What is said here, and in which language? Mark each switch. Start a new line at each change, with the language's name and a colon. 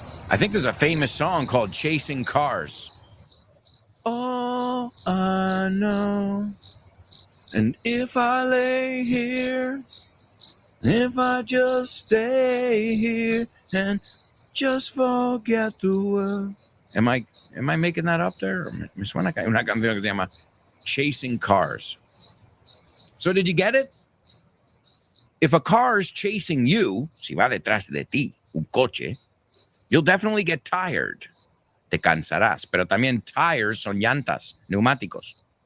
English: I think there's a famous song called Chasing Cars. All I know, and if I lay here, if I just stay here and just forget the world. Am I making that up there?
Spanish: Me suena que hay una canción que se llama Chasing Cars.
English: So did you get it? If a car is chasing you,
Spanish: si va detrás de ti, un coche,
English: you'll definitely get tired.
Spanish: Te cansarás. Pero también tires son llantas, neumáticos.